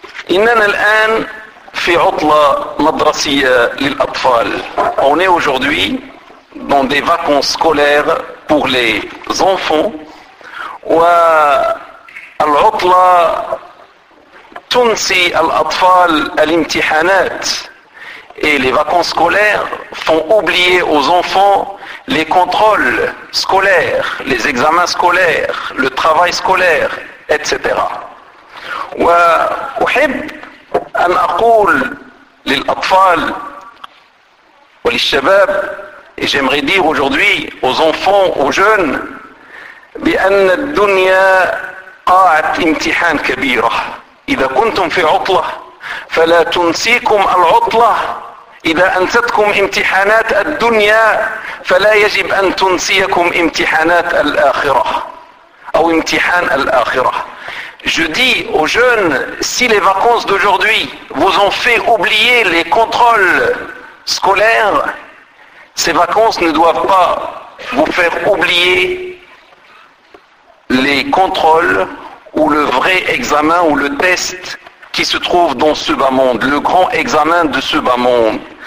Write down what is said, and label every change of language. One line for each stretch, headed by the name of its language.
Arabic: إننا الآن في عطلة مدرسية للأطفال.
French: On est aujourd'hui dans des vacances scolaires pour les enfants.
Arabic: والعطلة تنسي الأطفال الامتحانات.
French: Et les vacances scolaires font oublier aux enfants les contrôles scolaires, les examens scolaires, le travail scolaire, etc.
Arabic: وأحب أن أقول للأطفال وللشباب,
French: et j'aimerais dire aujourd'hui aux enfants, aux jeunes,
Arabic: بأن الدنيا قاعت امتحان كبيرة. إذا كنتم في عطلة فلا تنسيكم العطلة إذا أنستكم امتحانات الدنيا فلا يجب أن تنسيكم امتحانات الآخرة أو امتحان الآخرة.
French: Je dis aux jeunes, si les vacances d'aujourd'hui vous ont fait oublier les contrôles scolaires, ces vacances ne doivent pas vous faire oublier les contrôles ou le vrai examen ou le test qui se trouve dans ce bas monde, le grand examen de ce bas monde.